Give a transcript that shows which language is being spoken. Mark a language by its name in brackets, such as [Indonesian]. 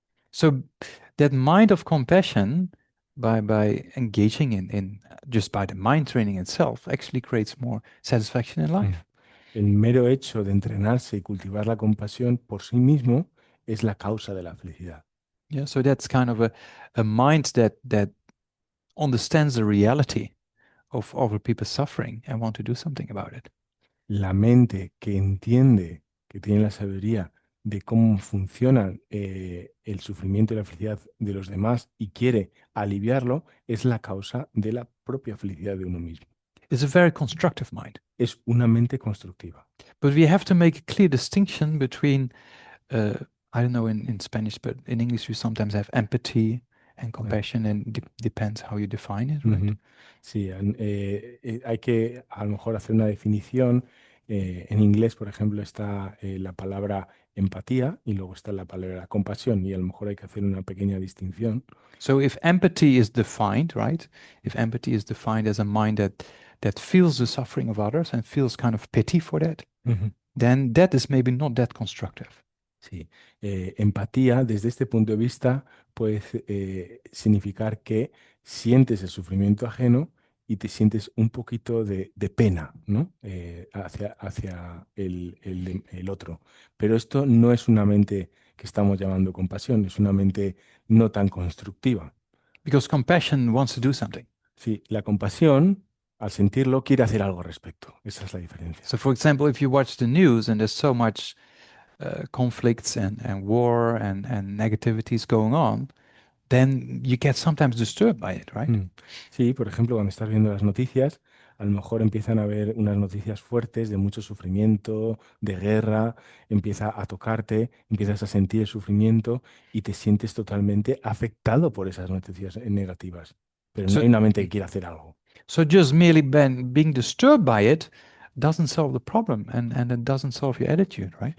[English] So that mind of compassion, by engaging in just by the mind training itself, actually creates more satisfaction in life. [Spanish] El mero hecho de entrenarse y cultivar la compasión por sí mismo es la causa de la felicidad. [English] Yeah, so that's kind of a mind that understands the reality of other people's suffering and want to do something about it. [Spanish] La mente que entiende, que tiene la sabiduría de cómo funciona el sufrimiento y la felicidad de los demás y quiere aliviarlo, es la causa de la propia felicidad de uno mismo. [English] It's a very constructive mind. [Spanish] Es una mente constructiva. [English] But we have to make a clear distinction between, I don't know in Spanish, but in English we sometimes have empathy and compassion, and depends how you define it, right? Ujú. [Spanish] Sí, hay que a lo mejor hacer una definición. En inglés, por ejemplo, está la palabra empatía y luego está la palabra compasión y a lo mejor hay que hacer una pequeña distinción. [English] So if empathy is defined, right? If empathy is defined as a mind that feels the suffering of others and feels kind of pity for that, Ujú. then that is maybe not that constructive. [Spanish] Sí, empatía desde este punto de vista puede significar que sientes el sufrimiento ajeno y te sientes un poquito de pena, ¿no? Hacia el otro. Pero esto no es una mente que estamos llamando compasión, es una mente no tan constructiva. [English] Because compassion wants to do something. [Spanish] Sí, la compasión, al sentirlo, quiere hacer algo al respecto. Esa es la diferencia. [English] So, for example, if you watch the news and there's so much conflicts and war and negativities going on, then you get sometimes disturbed by it, right? [Spanish] Sí, por ejemplo, cuando estás viendo las noticias, a lo mejor empiezan a haber unas noticias fuertes de mucho sufrimiento, de guerra, empieza a tocarte, empiezas a sentir el sufrimiento y te sientes totalmente afectado por esas noticias negativas. Pero no [English] So, [Spanish] hay una mente que quiera hacer algo. [English] so just merely being disturbed by it doesn't solve the problem, and it doesn't solve your attitude, right?